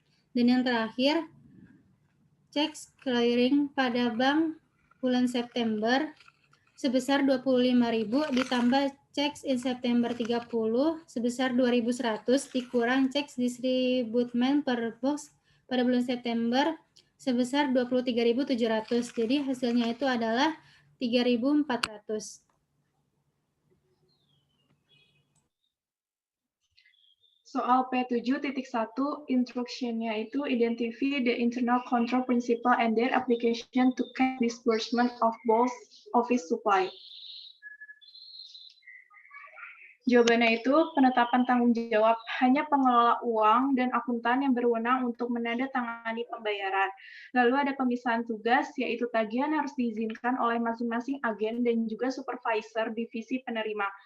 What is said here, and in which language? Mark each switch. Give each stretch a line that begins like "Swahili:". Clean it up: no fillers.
Indonesian: Dan yang terakhir, checks clearing pada bank bulan September sebesar 25.000 ditambah checks in September 30 sebesar 2.100 dikurang checks distributement per box pada bulan September sebesar 23.700. Jadi hasilnya itu adalah 3.400. Soal P7.1, instruction-nya itu
English: identify the internal control principle and their application to cash disbursement of both office supply.
Indonesian: Jawabannya itu penetapan tanggung jawab hanya pengelola uang dan akuntan yang berwenang untuk menandatangani pembayaran. Lalu ada pemisahan tugas, yaitu tagihan harus diizinkan oleh masing-masing agen dan juga supervisor divisi penerima.